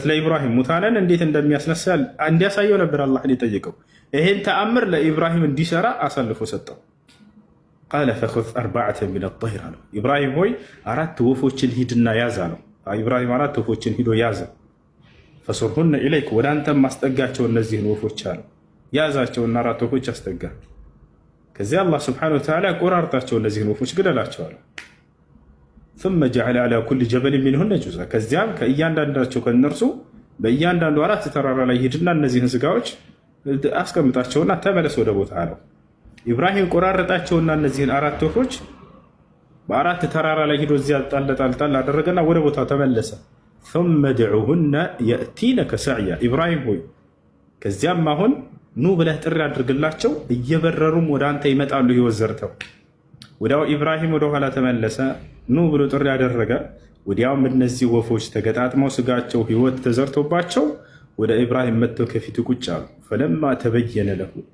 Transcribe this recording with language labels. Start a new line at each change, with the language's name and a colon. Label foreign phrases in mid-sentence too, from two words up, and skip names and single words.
Amharic: ለኢብራሂም ሙታንን እንዴት እንደሚያስነሳ እንዲያሳየው ነበር አላህ የጠየቀው። ይሄን ተአምር ለኢብራሂም እንዲሰራ አሳልፎ ሰጠው።
Arabic: قال فخذ أربعة من الطير
Amharic: አለው። ኢብራሂም ሆይ 4 ወፎችን ሂድና ያዝ አለው። ኢብራሂም 4 ወፎችን ሂዶ ያዘ።
Arabic: فصرهن إليك
Amharic: ወደ አንተም ማስጠጋቸው እነዚህን ወፎች አለው። ያዛቸውና 4 ወፎች አስጠጋ። ከዚያ አላህ
Arabic: سبحانه وتعالى
Amharic: ቆራርጣቸው እነዚህን ወፎች ግደላቸው አለው።
Arabic: ثم جعل على كل جبل منهن جزءا
Amharic: ከዚያም ከእያንዳንዳቸው ከነርሱ በእያንዳንዱ 4 ተራራ ላይ ሂድና እነዚህን ስጋዎች አስቀምጣቸውና ተመለስ ወደ ቦታ አለው። ኢብራሂም ቆራረጣቸውና እነዚህን 4 ወፎች በ4 ተራራ ላይ ሂዶ እዚያ ጣል አደረገና ወደ ቦታው ተመለሰ።
Arabic: ثم دعوهن يأتينك سعيا
Amharic: ኢብራሂም ሆይ ከዚያም አሁን ኑ ብለህ ጥሪ አድርግላቸው እየበረሩም ወደ አንተ ይመጣሉ ህይወት ዘርተው። ወዲያው ኢብራሂም ወደ ኋላ ተመለሰ። ኑ ብሎ ጥሪ ያደረገ። ወዲያውም እነዚህ ወፎች ተገጣጥመው ስጋቸው ህይወት ተዘርቶባቸው ወደ ኢብራሂም መጥተው ከፊቱ ቁጭ አሉ።
Arabic: فلما تبين له